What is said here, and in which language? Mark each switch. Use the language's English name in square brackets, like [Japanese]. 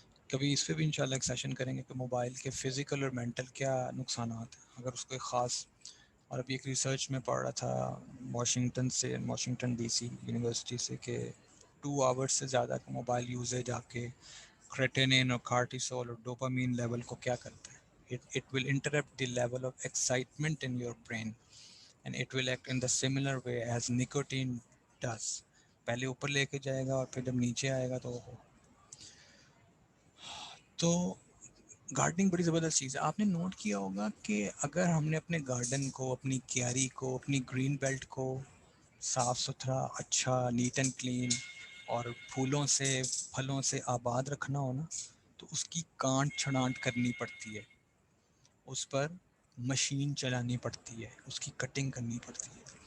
[Urdu] کبھی اس پہ بھی انشاءاللہ ایک سیشن کریں گے کہ موبائل کے فزیکل اور مینٹل کیا نقصانات ہیں, اگر اس کو ایک خاص. اور ابھی ایک ریسرچ میں پڑھ رہا تھا واشنگٹن ڈی سی یونیورسٹی سے, کہ 2 آورس سے زیادہ کا موبائل یوزیج آپ کے کریٹینین اور کارٹیسول اور ڈوپامین لیول کو کیا کرتا ہے. [English] It will interrupt the level of excitement in your brain and it will act in the similar way as nicotine does. [Urdu] پہلے اوپر لے کے جائے گا اور پھر جب نیچے آئے گا تو گارڈننگ بڑی زبردست چیز ہے. آپ نے نوٹ کیا ہوگا کہ اگر ہم نے اپنے گارڈن کو, اپنی کیاری کو, اپنی گرین بیلٹ کو صاف ستھرا, اچھا, [English] neat and clean [Urdu] اور پھولوں سے پھلوں سے آباد رکھنا ہو نا, تو اس کی کانٹ چھڑانٹ کرنی پڑتی ہے, اس پر مشین چلانی پڑتی ہے, اس کی کٹنگ کرنی پڑتی ہے.